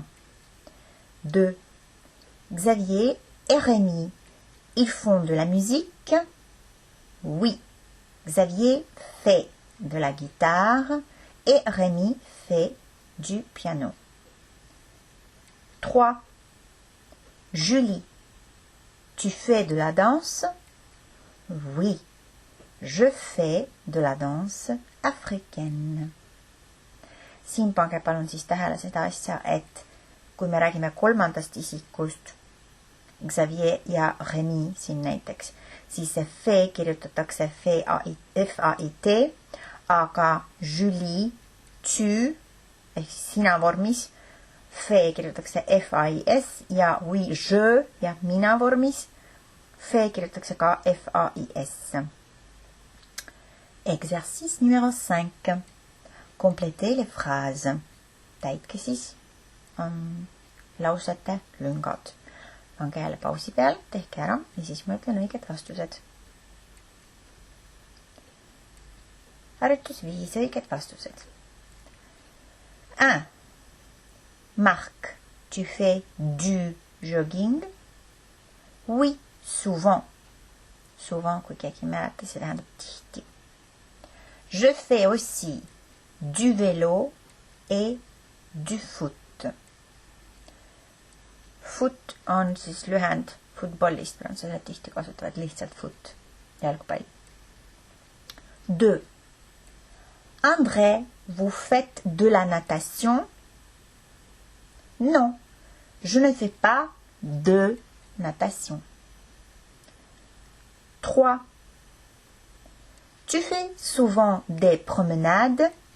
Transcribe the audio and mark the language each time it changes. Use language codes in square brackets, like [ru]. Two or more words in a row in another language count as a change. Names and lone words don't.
[fr] 2. Xavier et Rémi, ils font de la musique? Oui, Xavier fait de la guitare et Rémi fait du piano. 3. Julie, tu fais de la danse? Oui, je fais de la danse africaine. [et] Siin pange palun siis tähele seda asja, et kui me räägime kolmandast isikust, Xavier ja Rémi siin näiteks, siis see fe kirjutatakse F-A-I-T, aga Julie, tu, ehk sina vormis, fe kirjutatakse F-A-I-S ja [fr] oui, je [et] ja mina vormis, fe kirjutatakse ka F-A-I-S. [fr] Exercice numéro 5. Complétez les phrases. [et] Täitke siis lausete lüngad. Pange jälle pausi peal, tehke ära ja siis ma ütlen õiged vastused. Harjutus 5 õiged vastused. [fr] 1. Marc, tu fais du jogging? Oui, souvent. Souvent, [et] kui keegi mäleta, see tähendab tihti. [fr] Je fais aussi du vélo et du foot. [et] Foot on siis lühend footballist, prantslased tihti kasutavad lihtsalt foot, jalgpall. [fr] 2. André, vous faites de la natation? Non, je ne fais pas de natation. 3. Tu fais souvent des promenades?